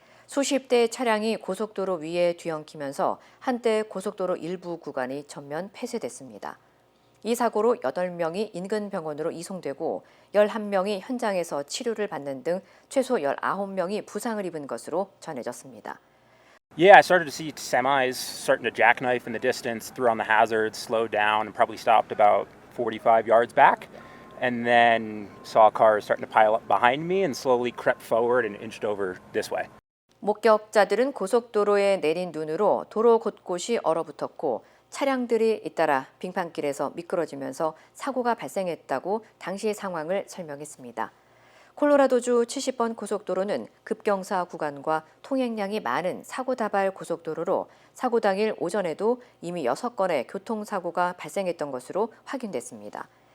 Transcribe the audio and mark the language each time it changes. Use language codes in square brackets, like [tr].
[ko] 수십 대의 차량이 고속도로 위에 뒤엉키면서 한때 고속도로 일부 구간이 전면 폐쇄됐습니다. 이 사고로 8명이 인근 병원으로 이송되고 11명이 현장에서 치료를 받는 등 최소 19명이 부상을 입은 것으로 전해졌습니다. [en] Yeah, I started to see semis starting to jackknife in the distance, threw on the hazards, slowed down, and probably stopped about 45 yards back. And then saw cars starting to pile up behind me and slowly crept forward and inched over this way. [ko] 목격자들은 고속도로에 내린 눈으로 도로 곳곳이 얼어붙었고 차량들이 잇따라 빙판길에서 미끄러지면서 사고가 발생했다고 당시 상황을 설명했습니다. 콜로라도주 70번 고속도로는 급경사 구간과 통행량이 많은 사고 다발 고속도로로 사고 당일 오전에도 이미 6건의 교통사고가 발생했던 것으로 확인됐습니다.